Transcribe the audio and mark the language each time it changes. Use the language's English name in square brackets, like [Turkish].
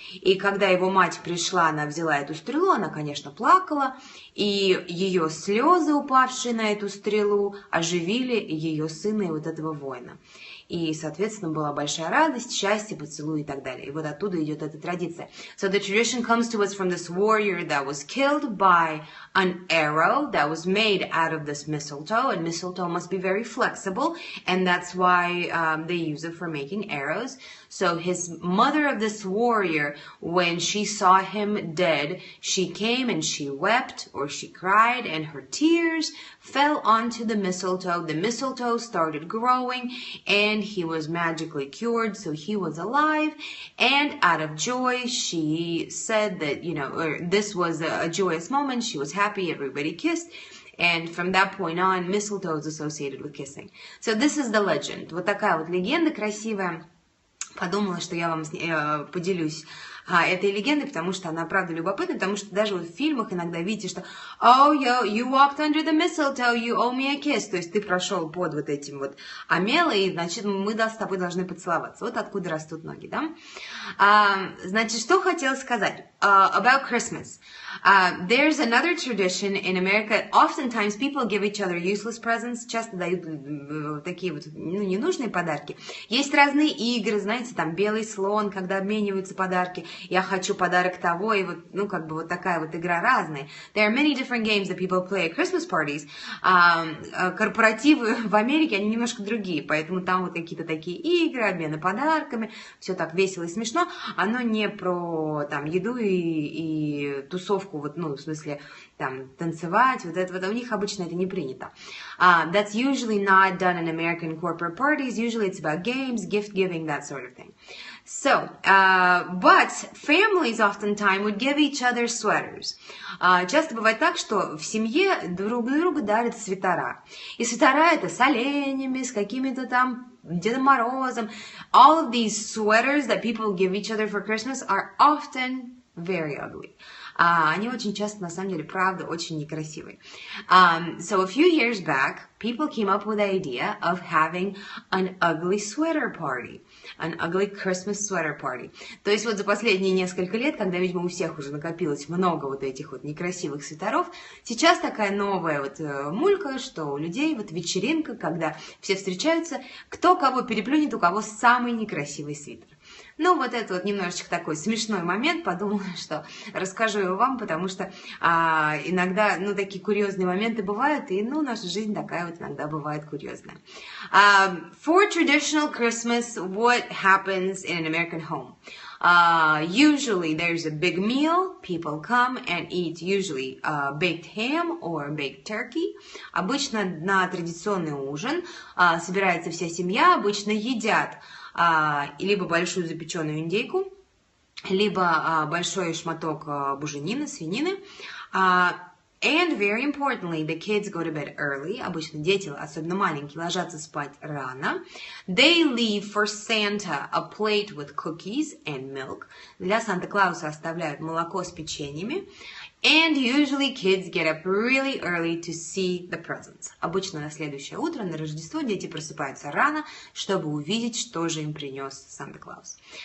[Russian] И когда его мать пришла, она взяла эту стрелу, она, конечно, плакала, и ее слезы, упавшие на эту стрелу, оживили ее сына и вот этого воина. И, соответственно, была большая радость, счастье, поцелуй и так далее. И вот оттуда идет эта традиция. [English] So the tradition comes to us from this warrior that was killed by an arrow that was made out of this mistletoe. And mistletoe must be very flexible, and that's why they use it for making arrows. So his mother of this warrior, when she saw him dead, she came and she wept or she cried, and her tears fell onto the mistletoe. The mistletoe started growing, and he was magically cured, so he was alive. And out of joy, she said that, this was a joyous moment. She was happy. Everybody kissed. And from that point on, mistletoe is associated with kissing. So this is the legend. [Russian] Вот такая вот легенда красивая. Подумала, что я вам поделюсь этой легендой, потому что она, правда, любопытна, потому что даже вот в фильмах иногда видите, что [English] «Oh, you walked under the mistletoe, you owe me a kiss», [Russian] то есть ты прошел под вот этим вот омелой, и, значит, мы с тобой должны поцеловаться. Вот откуда растут ноги, да? Значит, что хотела сказать [English] about Christmas. There's another tradition in America. Oftentimes people give each other useless presents. [Russian] Часто дают такие вот ненужные подарки. Есть разные игры, знаете, там белый слон, когда обмениваются подарки. Я хочу подарок того, и вот, как бы вот такая вот игра разная. [English] There are many different games that people play at Christmas parties. [Russian] Корпоративы в Америке, они немножко другие, поэтому там вот какие-то такие игры, обмены подарками, все так весело и смешно. Оно не про там еду и тусовку, вот, в смысле, там, танцевать, вот это вот, у них обычно это не принято. [English] That's usually not done in American corporate parties. Usually it's about games, gift giving, that sort of thing. So, but families oftentimes would give each other sweaters. [Russian] Часто бывает так, что в семье друг другу дарят свитера. И свитера это с оленями, с какими-то там Дедом Морозом. [English] All of these sweaters that people give each other for Christmas are often very ugly. [Russian] Они очень часто, на самом деле, правда, очень некрасивые. [English] So a few years back, people came up with the idea of having an ugly sweater party. An ugly Christmas sweater party. [Russian] То есть вот за последние несколько лет, когда, видимо, у всех уже накопилось много вот этих вот некрасивых свитеров, сейчас такая новая вот мулька, что у людей вот вечеринка, когда все встречаются, кто кого переплюнет, у кого самый некрасивый свитер. Ну, вот это вот немножечко такой смешной момент, подумала, что расскажу его вам, потому что иногда, такие курьезные моменты бывают, и, наша жизнь такая вот иногда бывает курьезная. [English] For traditional Christmas, what happens in an American home? Usually there's a big meal, people come and eat usually baked ham or baked turkey. [Russian] Обычно на традиционный ужин собирается вся семья, обычно едят либо большую запеченную индейку, либо большой шматок буженины, свинины. [English] And very importantly, the kids go to bed early. [Russian] Обычно дети, особенно маленькие, ложатся спать рано. [English] They leave for Santa a plate with cookies and milk. [Russian] Для Санта-Клауса оставляют молоко с печеньями. [English] And usually kids get up really early to see the presents. [Russian] Обычно на следующее утро, на Рождество, дети просыпаются рано, чтобы увидеть, что же им принес Санта-Клаус.